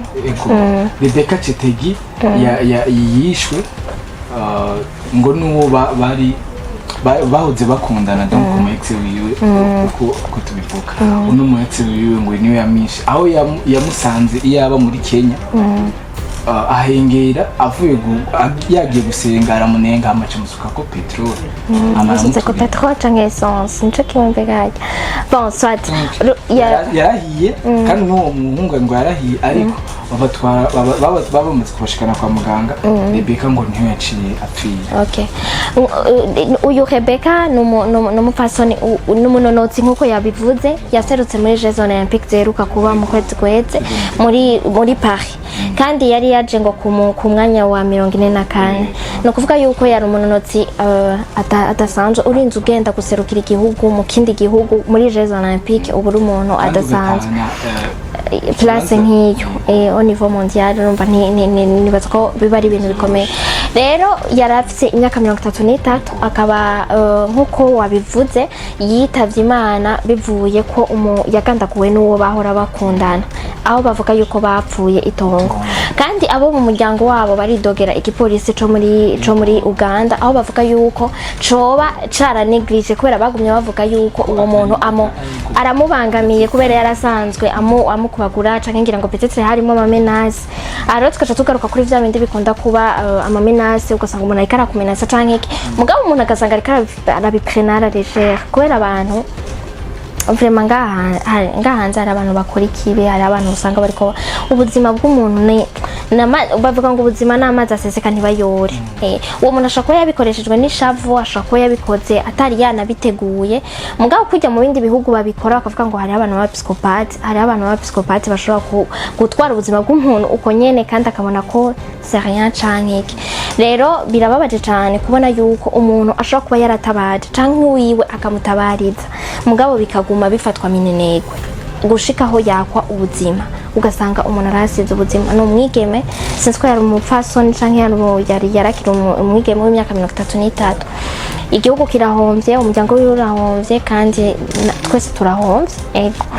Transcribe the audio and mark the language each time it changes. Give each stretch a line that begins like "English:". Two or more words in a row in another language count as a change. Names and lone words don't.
Rundi: Rebecca Chetegi yishwe ngo nuwo bari bahoze bakundana donc mu ex wiwe uko tubivuga uno mu ex wiwe ngo niwe yamishe aho yamusanze iyaba muri Kenya ahengera avuye yagiye gusenga aramunenga amace musuka ko petrol amaze ko petrol cyangwa essence nico kimbegaje
French: bon soit
Rundi: yarahiye kandi n'uwo muhungu ngo yarahiye ariko bamaze kubashikana kwa muganga Rebecca ngo niyo yaciye apfira. Okay, uyu Rebecca n'umupfasoni n'umunonotsi nkuko yabivuze yaserutse muri Jeux Olympiques zeruka kuba mu kwezi kweze muri Paris kandi yari yaje ngo ku mwanya wa 44 no kuvuga yuko yari umunonotsi adasanzwe urinze ugenda guserukira igihugu mu kindi gihugu muri Jeux Olympiques ubu umuntu adasanzwe place nk'iyo
French: au niveau mondial
Rundi: numva nibaza ko biba ari ibintu bikomeye. Rero yarafise imyaka 33 akaba nkuko wabivuze yitavye Imana bivuye ko yagandaguwe n'uwo bahora bakundana aho bavuga yuko bapfuye itongo kandi abo mu muryango wabo baridogera igipolisi co muri Uganda aho bavuga yuko coba cara neglige kubera bagumye bavuga yuko uwo muntu aramubangamiye kubera yarasanzwe amukubagura canke ngira ngo peut-être harimo amamenase aro tukaca tugaruka kuri vya bindi bikunda kuba amamenase ugasanga umuntu ariko arakumenasa canke iki mugabo umuntu agasanga ariko arabiprenara légère kubera abantu vraiment ngahanze hari abantu bakora ikibi hari abantu usanga bariko ubuzima bw'umuntu bavuga ngo ubuzima n'amazi aseseka ntibayore uwo muntu ashaka ko yabikoreshejwe n'ishavu ashaka ko yabikoze atari yanabiteguye mugabo kujya mu bindi bihugu babikora bakavuga ngo hari abantu b'abisikopati bashobora gutwara ubuzima bw'umuntu uko nyene kandi akabona ko
French: c'est rien
Rundi: canke rero birababaje cyane kubona yuko umuntu ashobora kuba yaratabaje canke wiwe akamutabariza mugabo bikaguma bifatwa minenegwe gushika aho yakwa ubuzima ugasanga umuntu arasize ubuzima no mwigeme sinzi ko yari umupfasoni canke yarakira umwigeme w'imyaka 33 igihugu kirahombye umuryango wiwe urahombye kandi twese turahombye